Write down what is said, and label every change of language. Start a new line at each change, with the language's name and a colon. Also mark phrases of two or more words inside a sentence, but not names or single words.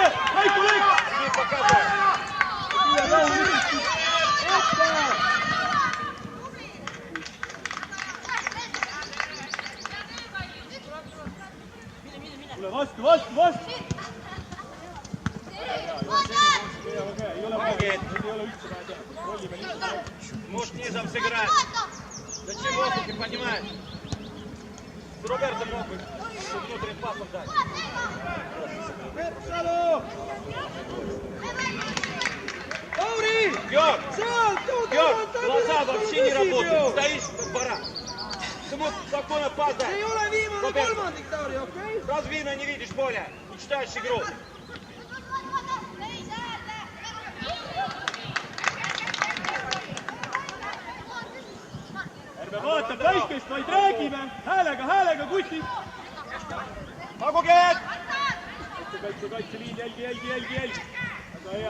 Estonian: Raiko lõik! Tule vastu! Ei ole üldse vaja teha. Rollime lihtsalt.
Russian: Может, низом сыграть. Зачем воздухе поднимать? С Робертом мог бы внутренним пасом дать. Георг, глаза вообще не работают. Стоишь как баран. Ты мог спокойно пас дать.
Estonian: ei ole viimane kolmandik, Tauri, okei?
Russian: Сразу видно, не видишь поля. Не читаешь игру.
Estonian: Ärme vaata päikest, vaid räägime. Häälega, kutid. Pagukeed! Kaitseliin, jälgi. Väga hea.